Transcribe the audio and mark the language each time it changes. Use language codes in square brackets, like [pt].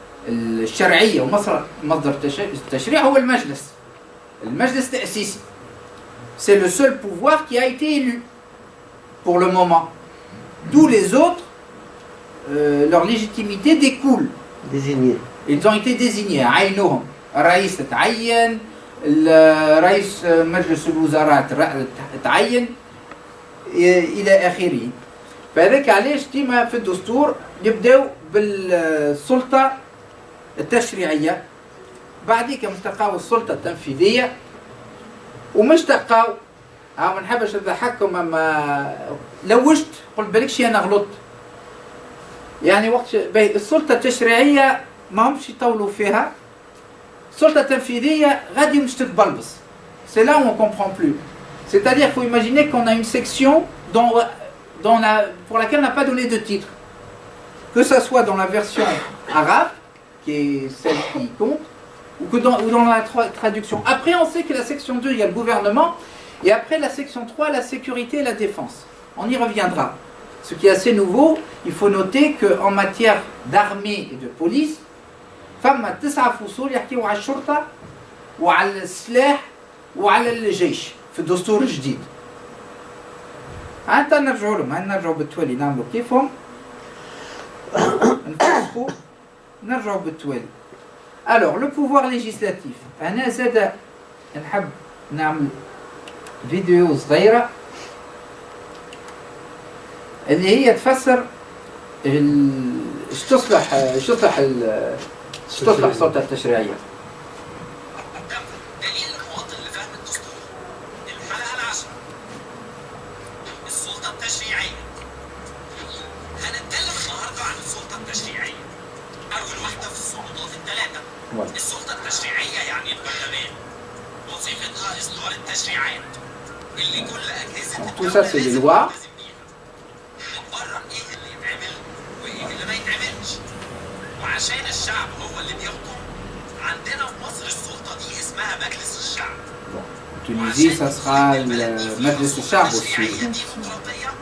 [ar] الشرعية ومصدر التشريع هو المجلس التأسيسي. [fr] C'est le seul pouvoir qui a été élu pour le moment. Tous les autres, leur légitimité découle. Désigné. Ils ont été désignés. [ar] عينهم الرئيس تعين، الرئيس مجلس الوزراء تعين إلى آخره. فهذاك علاش ديما في الدستور يبداو بالسلطة التشريعية، بعديك مستقاو السلطة التنفيذية، ومش تلقاو ما نحبش نضحككم اما لوجت قلت بالكش انا غلطت. يعني وقت السلطة التشريعية ما همش يطولوا فيها، السلطة التنفيذية غادي مش تتبلبص. [fr] C'est là où on comprend plus. C'est-à-dire qu'il faut imaginer qu'on a une section pour laquelle on n'a pas donné de titre. Que ça soit dans la version arabe, qui est celle qui compte, ou dans la traduction. Après, on sait que la section 2, il y a le gouvernement, et après la section 3, la sécurité et la défense. On y reviendra. Ce qui est assez nouveau, il faut noter qu'en matière d'armée et de police, [ar] فما 9 فصول يحكيوا على الشرطة وعلى السلاح وعلى الجيش في الدستور الجديد. أنت نرجعوا لهم، نرجعوا بالتوالي نعملوا كيفهم، نفسخوا نرجعوا بالتوالي. [fr] Alors, le pouvoir législatif. [ar] أنا زاد نحب نعمل فيديو صغيرة اللي هي تفسر ايش تصلح السلطة التشريعية. دليل المواطن لفهم الدستور الحلقة 10 السلطة التشريعية. هنتكلم النهارده عن السلطة التشريعية. أول واحدة في السلطات الثلاثة. السلطة التشريعية يعني البرلمان. وظيفتها إصدار التشريعات اللي كل أجهزة الدولة لازم تلتزم بيها. بتقرر إيه اللي يتعمل وإيه اللي ما يتعملش. وعشان الشعب هو اللي بيحكم، عندنا في مصر السلطة دي اسمها مجلس الشعب. [fr] Tunisie, ça sera le Majlis al-Sha'b aussi.